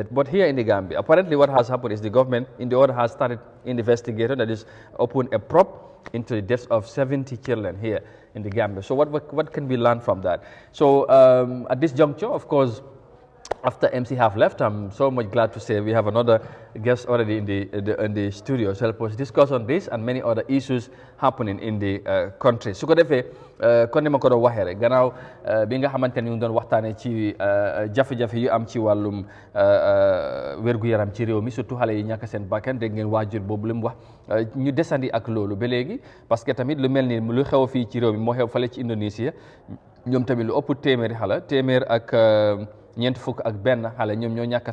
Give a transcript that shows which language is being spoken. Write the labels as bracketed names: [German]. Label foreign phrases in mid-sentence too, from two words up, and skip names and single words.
[English] But here in the Gambia, apparently what has happened is the government in the order has started investigation, that is opened a probe into the deaths of 70 children here in the Gambia. So what can we learn from that? So at this juncture, of course, after MC have left, I'm so much glad to say we have another guest already in the studio to help us discuss on this and many other issues happening in the country. [Wolof] Su ko defee kon ni ma ko doon waxee rek gannaaw bi nga xamante ni ñu doon waxtaanee ci jafe-jafe yu am ci wàllum wér-gu-yaram ci réew mi surtout xale yi ñàkk seen bakkan dégg ngeen waajur boobu li mu wax ñu desandi ak loolu ba léegi [French] parce que [Wolof] tamit lu mel ni lu xew fii ci réew mi moo xew fale ci Indonésie ñoom tamit lu ëpp téeméeri xale téeméer ak ñeent fukk ak benn xale ñoom ñoo ñàkk